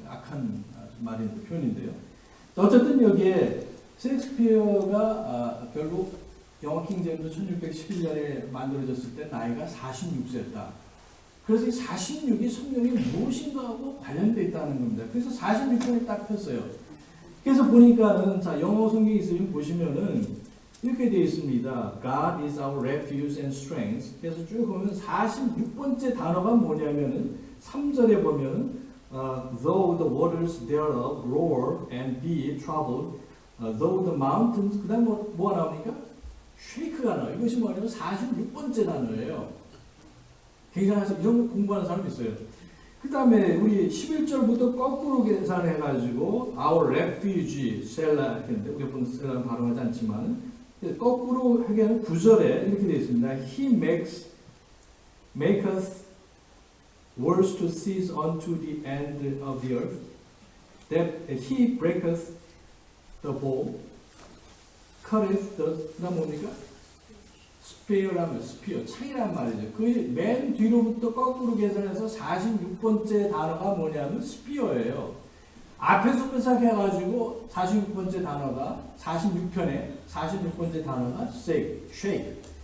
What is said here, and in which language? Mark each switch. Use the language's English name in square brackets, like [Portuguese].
[Korean] 악한 표현인데요. 어쨌든 여기에 셰익스피어가 결국 영어 킹제임스 1611년에 만들어졌을 때 나이가 46세였다. 그래서 이 46이 성경이 무엇인가 하고 관련되어 있다는 겁니다. 그래서 46편이 딱 폈어요. 그래서 보니까는 자 영어 성경이 있으면 보시면은 이렇게 되어 있습니다. [English] God is our refuge and strength. [Korean] 그래서 쭉 보면 46번째 단어가 뭐냐면은 3절에 보면 [English] though the waters thereof roar and be troubled, though the mountains [Korean] 그 다음 뭐가 나옵니까? 쉐이크가 나와요. 이것이 뭐냐면 46번째 단어예요. 굉장히 이런 거 공부하는 사람이 있어요. 그 다음에 우리 11절부터 거꾸로 계산해가지고 [English] our refuge, [Korean] 셀라 이렇게 했는데 우리 본 셀라는 발음하지 않지만 거꾸로 하게 하면 9절에 이렇게 되어 있습니다. [English] He maketh wars to cease unto the end of the earth, that he breaketh the bow, cutteth the, [Korean] 그다음 뭡니까? 스피어라면 스피어, 창이란 말이죠. 그 맨 뒤로부터 거꾸로 계산해서 46번째 단어가 뭐냐면 스피어예요. 앞에서부터 시작해가지고 46번째 단어가 46편에 46번째 단어가 shake.